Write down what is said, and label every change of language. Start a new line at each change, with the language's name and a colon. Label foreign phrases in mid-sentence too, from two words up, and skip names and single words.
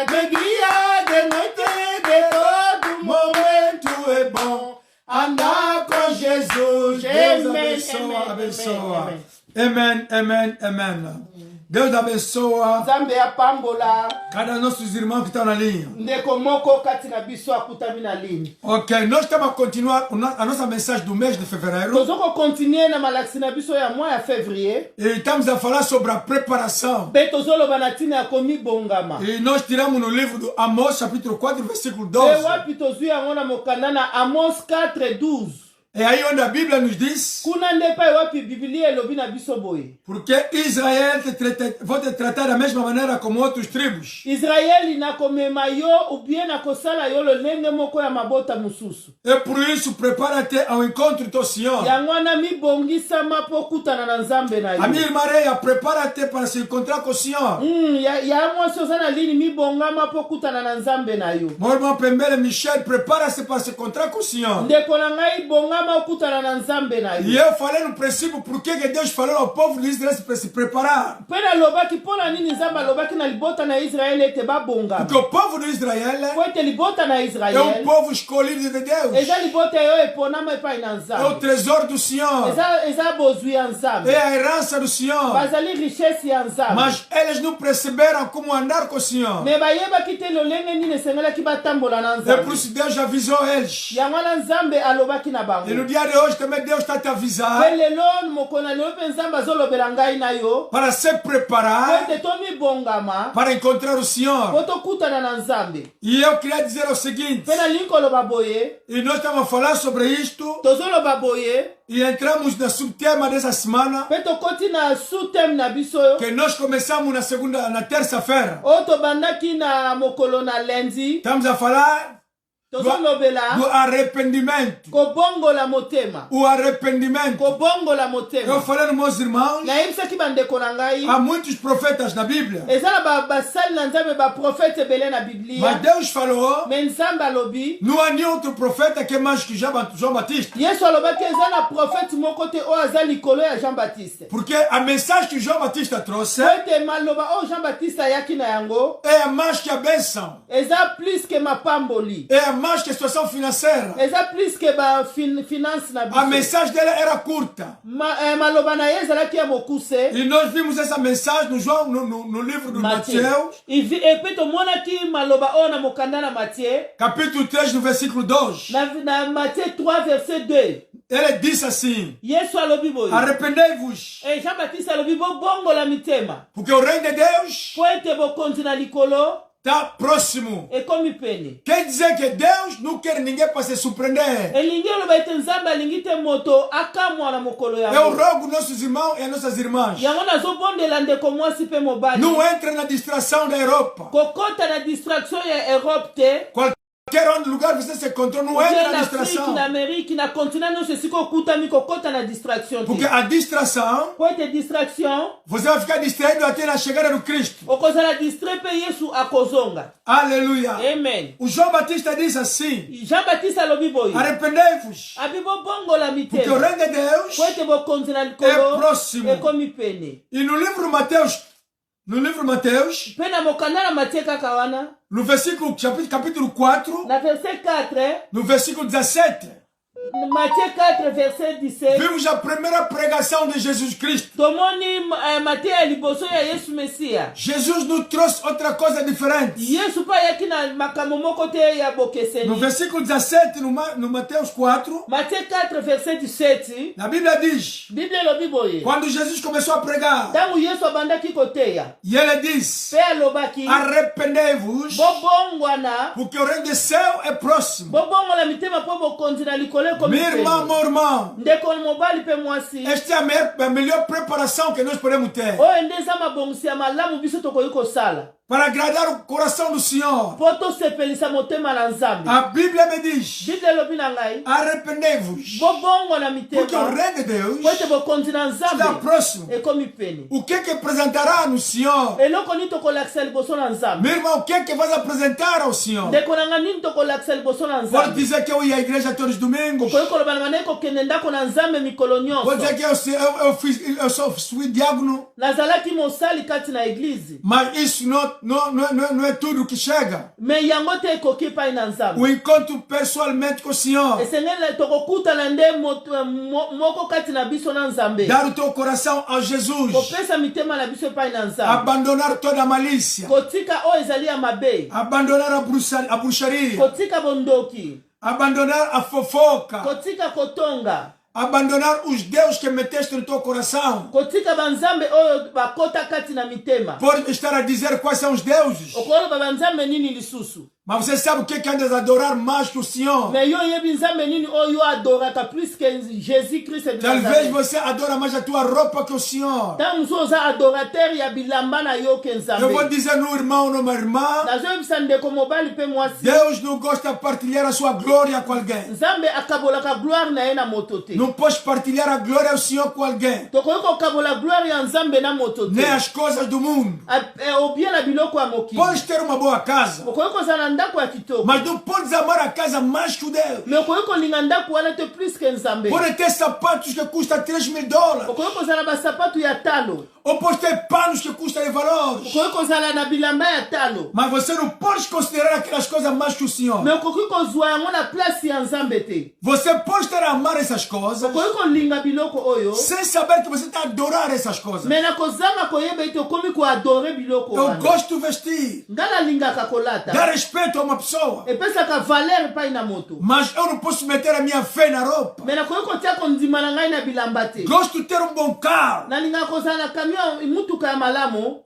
Portuguese: De dia, de noite, de todo momento é bom andar com Jesus. Deus abençoa. Amen. Deus abençoa
Lingala: Nzambe apambola
Portuguese: cada nossos irmãos que estão na linha.
Lingala: ndeko moko kati na biso akutami na ligne.
Portuguese: Ok, nós estamos a continuar a nossa mensagem do mês de fevereiro.
Lingala: Tozoko continuer na malakisi na biso ya mois ya février.
Portuguese: E estamos a falar sobre a preparação.
Lingala: Mpe tozoloba na ntina ya komibongama.
Portuguese: E nós tiramos no livro do Amós, capítulo 4, versículo E 12.
Lingala: wapi tozwi yango na mokanda na Amos 4:12.
Portuguese: É aí onde a Bíblia nos diz:
Lingala: Kuna nde pa wapi Biblia elobi na biso boye.
Portuguese: porque Israel vão te tratar da mesma maneira como outras tribos.
Lingala: Israeli na komema yo ou bien na kosala yo lolenge moko ya mabota mususu.
Portuguese: E por isso, prepara-te ao encontro do Senhor.
Lingala: Yango wana mibongisama po kutana na Nzambe na yo.
Portuguese: A minha irmã Reia, prepara-te para se encontrar com o Senhor.
Lingala: Ya mwasi oza na lini mibongama po kutana na Nzambe na yo.
Portuguese: Meu irmão Pembele Michel, prepara-se para se encontrar com o Senhor.
Lingala: Ndeko na ngai bongama okutana na Nzambe na
Portuguese: E
Lingala: yo.
Portuguese: eu falei no princípio por que Deus falou ao povo de Israel para se preparar.
Lingala: Mpe nalobaki mpo na nini Nzambe alobaki na libota na Israeli ete babongama.
Portuguese: Porque o povo de Israel
Lingala: Po ete libota na
Portuguese: é
Lingala: Israeli
Portuguese: povo escolhido de Deus.
Lingala: eza libota yo eponama epai na
Portuguese: É o
Lingala: Nzambe.
Portuguese: tesouro do Senhor.
Lingala: Eza bozwi ya Nzambe.
Portuguese: É a herança do Senhor.
Lingala: Bazali richesse ya Nzambe.
Portuguese: Mas eles não perceberam como andar com o Senhor.
Lingala: Me bayebaki te lolenge nini esengelaki batambola na
Portuguese: É por
Lingala: Nzambe.
Portuguese: isso que Deus avisou eles.
Lingala: Yango wana Nzambe alobaki na
Portuguese: E
Lingala: bango.
Portuguese: no dia de hoje também Deus está te avisar
Lingala: Mpe lelo mokona lelo mpe Nzambe azolobela ngai na yo
Portuguese: para se
Lingala: po
Portuguese: preparar
Lingala: ete tomibongama
Portuguese: para encontrar o
Lingala: po
Portuguese: Senhor.
Lingala: tokutana na Nzambe.
Portuguese: E eu queria dizer o seguinte,
Lingala: Mpe nalingi koloba boye
Portuguese: e nós estamos a falar sobre isto
Lingala: tozoloba boye
Portuguese: e entramos no subtema dessa semana
Lingala: mpe tokoti na sous-thème na biso
Portuguese: que nós começamos na terça-feira.
Lingala: oyo tobandaki na mokolo na lendi.
Portuguese: Estamos a falar do
Lingala: Tozolobela
Portuguese: arrependimento.
Lingala: kobongola motema.
Portuguese: O arrependimento.
Lingala: Kobongola
Portuguese: Eu
Lingala: motema.
Portuguese: falei nos meus irmãos,
Lingala: nayebisaki bandeko na ngai
Portuguese: há muitos profetas na Bíblia.
Lingala: eza na basali na Nzambe baprofete ebele na
Portuguese: Mas
Lingala: Biblia.
Portuguese: Deus falou,
Lingala: Me Nzambe alobi
Portuguese: não há nenhum outro profeta que é mais que João Batista.
Lingala: Yesu alobaki eza na profete moko te oyo aza likolo ya Jean Baptiste.
Portuguese: Porque a mensagem que João Batista trouxe
Lingala: Po ete maloba oyo Jean Baptiste ayaki na yango
Portuguese: é mais que a bênção.
Lingala: eza
French: plus ke
Lingala: mapamboli.
Portuguese: É mais que a situação financeira.
Lingala: Eza
French: plus ke
Lingala: finance na
Portuguese: A
Lingala: biso.
Portuguese: mensagem dela era curta.
Lingala: Maloba na ye ezalaki ya mokuse.
Portuguese: E nós vimos essa mensagem no livro de Mateus,
Lingala: Epe tomonaki maloba oyo na mokanda na Matthieu.
Portuguese: capítulo 3, no versículo 2.
Lingala: Na Matthieu 3 verset 2.
Portuguese: Ele disse assim:
Lingala: Yesu alobi boye.
Portuguese: arrependei-vos,
Lingala: Jean Baptiste alobi bobongola mitema.
Portuguese: porque o reino de Deus
Lingala: Po ete bokonzi na likolo
Portuguese: está próximo.
Lingala: ekomi pene.
Portuguese: Quer dizer que Deus não quer ninguém para se surpreender.
Lingala: Elingi oloba ete Nzambe alingi te moto akamwa na mokolo
Portuguese: Eu
Lingala: yango.
Portuguese: rogo nossos irmãos e nossas irmãs,
Lingala: Yango nazobondela ndeko mwasi mpe mobali.
Portuguese: não entre na distração da Europa.
Lingala: Kokota na distraction ya Europe te.
Portuguese: Qualquer onde lugar você se encontrou, não entre na
Lingala: Na Afrique,
Portuguese: distração.
Lingala: na Amérique, na continent nyonso esika okutami kokota na distraction
Portuguese: Porque
Lingala: te.
Portuguese: a distração,
Lingala: Po ete distraction
Portuguese: você vai ficar distraído até na chegada do Cristo.
Lingala: okozala distrait mpe Yesu akozonga.
Portuguese: Aleluia. Amen. O João Batista disse assim:
Lingala: Jean Baptiste alobi boye.
Portuguese: arrependei-vos,
Lingala: Abi bobongola
Portuguese: porque o
Lingala: mitema.
Portuguese: reino de Deus.
Lingala: Po ete bokonzi na
Portuguese: É
Lingala: likolo
Portuguese: próximo.
Lingala: ekomi pene.
Portuguese: E no livro Mateus,
Lingala: Mpe na mokanda na Matthieu kaka wana
Portuguese: no versículo capítulo 4,
Lingala: na verset 4
Portuguese: no versículo 17,
Lingala: Matthieu 4 verset 17.
Portuguese: Vimos a primeira pregação de Jesus Cristo.
Lingala: Tomoni Matthieu liboso ya Yesu Mesia.
Portuguese: Jesus nos trouxe outra coisa diferente.
Lingala: Yesu pa yaki na makambo moko te ya
Portuguese: No
Lingala: bokeseni.
Portuguese: versículo 17, no Mateus 4,
Lingala: Matthieu 4 verset 17.
Portuguese: a Bíblia diz,
Lingala: Bíblia elobi boye.
Portuguese: quando Jesus começou a pregar,
Lingala: Tangu Yesu abandaki koteya.
Portuguese: e ele disse,
Lingala: Pe alobaki.
Portuguese: arrependez-vos,
Lingala: Bobongwana.
Portuguese: porque o reino do céu é próximo.
Lingala: Bobongola mitema po bokonzi na likole komi.
Portuguese: Meu irmão, meu irmão,
Lingala: Ndeko mobali pe mwasi.
Portuguese: esta é a melhor preparação que nós podemos ter
Lingala: Oyo ndeza mabongisi ya malamu biso tokoki kosala.
Portuguese: para agradar o coração do Senhor.
Lingala: Po tosepelisa motema na Nzambe.
Portuguese: A Bíblia me diz,
Lingala: Biblia elobi na ngai.
Portuguese: arrependez-vos,
Lingala: Bobongo na
Portuguese: porque o
Lingala: mitema.
Portuguese: reino de Deus
Lingala: Po ete bokonzi na
Portuguese: está
Lingala: Nzambe.
Portuguese: próximo.
Lingala: Ekomi pene.
Portuguese: O que apresentará no Senhor?
Lingala: Eloko nini tokolakisa liboso na Nzambe.
Portuguese: Meu irmão, o que vais apresentar ao Senhor?
Lingala: Ndeko na ngai nini tokolakisa liboso na
Portuguese: Pode
Lingala: Nzambe.
Portuguese: dizer que eu ia à igreja todos os domingos.
Lingala: Okoki koloba na ngai kokende ndako na Nzambe mikolo
Portuguese: Pode
Lingala: nyonso.
Portuguese: dizer que eu fui diácono.
Lingala: Nazalaki mosali kati na eglize.
Portuguese: Mas isso não é tudo que chega.
Lingala: Me yango te ekoki epai na
Portuguese: O
Lingala: Nzambe.
Portuguese: encontro pessoalmente com o Senhor.
Lingala: Esengeli tokokutana nde moko kati na biso na Nzambe.
Portuguese: Dar o teu coração a Jesus.
Lingala: Kopesa mitema na biso epai na Nzambe.
Portuguese: Abandonar toda a malícia.
Lingala: Kotika oyo ezali ya mabe.
Portuguese: Abandonar a bruxaria.
Lingala: Kotika bondoki.
Portuguese: Abandonar a fofoca.
Lingala: Kotika kotonga.
Portuguese: Abandonar os deuses que meteste no teu coração.
Lingala: Kotika banzambe oyo bakota kati na mitema.
Portuguese: Pode estar a dizer quais são os deuses.
Lingala: Okoloba banzambe nini lisusu.
Portuguese: Mas você sabe o que andas a adorar mais que o Senhor?
Lingala: Me yo yebi nzambe nini oyo adoraka
French: plus que
Lingala: Jésus Christ de
Portuguese: Talvez
Lingala: Nazareth.
Portuguese: você adora mais a tua roupa que o Senhor.
Lingala: Tangu so oza adorateur ya bilamba na yo ke
Portuguese: Eu vou
Lingala: Nzambe.
Portuguese: dizer no irmão, numa irmã,
Lingala: Nazoyebisa ndeko mobali pe mwasi.
Portuguese: Deus não gosta de partilhar a sua glória com alguém.
Lingala: Nzambe akabolaka gloire na ye na moto te.
Portuguese: Não podes partilhar a glória do Senhor com alguém.
Lingala: Tokoki kokabola gloire ya Nzambe na moto te.
Portuguese: Nem as coisas do mundo.
Lingala: Obie na biloko ya mokili.
Portuguese: Podes ter uma boa casa,
Lingala: Okoki kozala na ndako ya kitoko.
Portuguese: mas não podes amar a casa mais que o Deus.
Lingala: Me okoki kolinga ndako wana te
French: plus que
Lingala: Nzambe.
Portuguese: Pode ter sapatos que custam $3.000.
Lingala: Okoki kozala basapatu ya talo.
Portuguese: Ou pode ter panos que custam de valores.
Lingala: Okoki kozala na bilamba ya talo.
Portuguese: Mas você não pode considerar aquelas coisas mais que o Senhor.
Lingala: Me okoki kozwa yango na place ya Nzambe te.
Portuguese: Você pode estar a amar essas coisas
Lingala: Okoki kolinga biloko oyo.
Portuguese: sem saber que você está a adorar essas coisas.
Lingala: Me na kozanga koyeba ete okomi koadore biloko
Portuguese: Eu
Lingala: wana.
Portuguese: gosto de vestir,
Lingala: Nga nalingaka kolata.
Portuguese: dar respeito a uma pessoa.
Lingala: Epesaka valeur epai na moto.
Portuguese: Mas eu não posso meter a minha fé na roupa.
Lingala: Me nakoki kotia kondima na ngai na bilamba te.
Portuguese: Gosto de ter um bom carro.
Lingala: Nalingaka kozala na camion mutuka ya malamu.